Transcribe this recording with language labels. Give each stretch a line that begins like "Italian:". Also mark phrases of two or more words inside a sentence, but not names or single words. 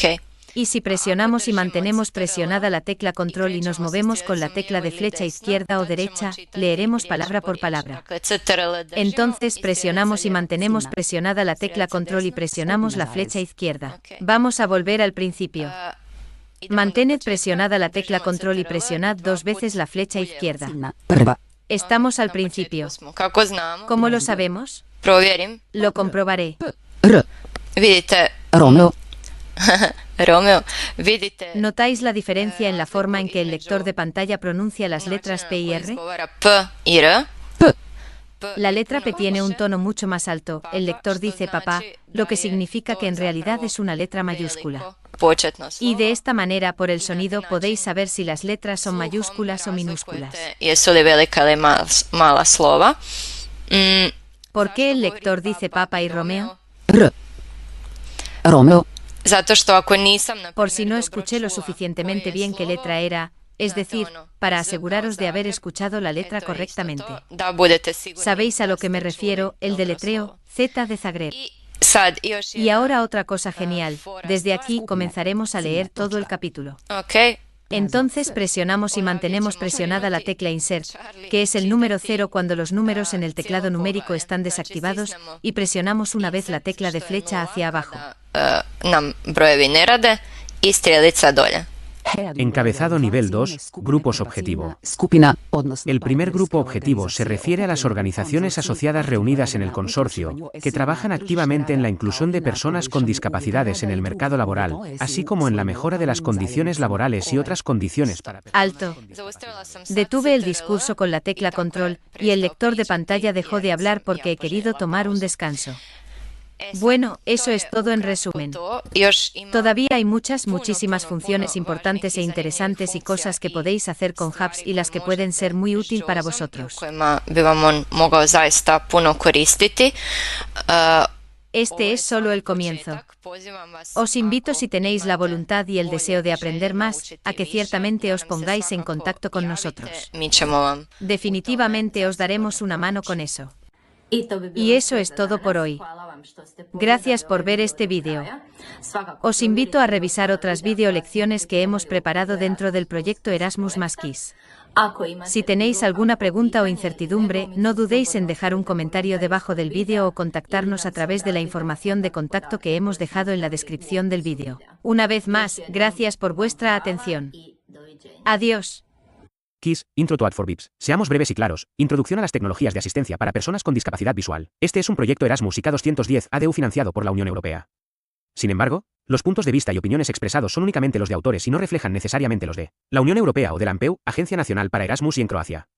Spanish: Y si presionamos y mantenemos presionada la tecla control y nos movemos con la tecla de flecha izquierda o derecha, leeremos palabra por palabra. Entonces presionamos y mantenemos presionada la tecla control y presionamos la flecha izquierda. Vamos a volver al principio. Mantened presionada la tecla control y presionad 2 veces la flecha izquierda.
Croatian: Prva.
Spanish: Estamos al principio.
Croatian: Kako znamo?
Spanish: ¿Cómo lo sabemos?
Croatian: Provjerim.
Spanish: Lo comprobaré. R.
Croatian: Vidite, Romeo. Romeo, vidite...
Spanish: ¿Notáis la diferencia en la forma en que el lector de pantalla pronuncia las letras P y R?
Croatian: P i R.
Spanish: La letra P tiene un tono mucho más alto, el lector dice papá, lo que significa que en realidad es una letra mayúscula. Y de esta manera, por el sonido, podéis saber si las letras son mayúsculas o minúsculas.
Croatian: Jesu li velika ili mala slova.
Spanish: ¿Por qué el lector dice papa y Romeo? R. Romeo.
Croatian: Zato što ako nisam...
Spanish: Por si no escuché lo suficientemente bien qué letra era, es decir, para aseguraros de haber escuchado la letra correctamente.
Croatian: Da budete sigurni.
Spanish: ¿Sabéis a lo que me refiero? El deletreo, Z de Zagreb.
Croatian: Sad još
Spanish: Y ahora otra cosa genial, desde aquí comenzaremos a leer todo el capítulo. Ok. Entonces presionamos y mantenemos presionada la tecla Insert, que es el número 0 cuando los números en el teclado numérico están desactivados, y presionamos una vez la tecla de flecha hacia abajo.
Croatian: Nam brojevi ne rade i strelica dolje.
Spanish: Encabezado nivel 2, grupos objetivo.
Croatian: Skupina, odnosno
Spanish: El primer grupo objetivo se refiere a las organizaciones asociadas reunidas en el consorcio, que trabajan activamente en la inclusión de personas con discapacidades en el mercado laboral, así como en la mejora de las condiciones laborales y otras condiciones para... Alto. Detuve el discurso con la tecla Control, y el lector de pantalla dejó de hablar porque he querido tomar un descanso. Bueno, eso es todo en resumen. Todavía hay muchísimas funciones importantes e interesantes y cosas que podéis hacer con Hubs y las que pueden ser muy útil para vosotros.
Croatian: Kojima bi vam mogao zaista puno koristiti.
Spanish: Este es solo el comienzo. Os invito, si tenéis la voluntad y el deseo de aprender más, a que ciertamente os pongáis en contacto con nosotros.
Croatian: Mi ćemo vam.
Spanish: Definitivamente os daremos una mano con eso. Y eso es todo por hoy. Gracias por ver este vídeo. Os invito a revisar otras video lecciones que hemos preparado dentro del proyecto Erasmus + Kids. Si tenéis alguna pregunta o incertidumbre, no dudéis en dejar un comentario debajo del vídeo o contactarnos a través de la información de contacto que hemos dejado en la descripción del vídeo. Una vez más, gracias por vuestra atención. Adiós.
English: KISS, Intro to Ad4Bips.
Spanish: Seamos breves y claros. Introducción a las tecnologías de asistencia para personas con discapacidad visual. Este es un proyecto Erasmus IK 210 ADU financiado por la Unión Europea. Sin embargo, los puntos de vista y opiniones expresados son únicamente los de autores y no reflejan necesariamente los de la Unión Europea o de la ANPEU, Agencia Nacional para Erasmus y en Croacia.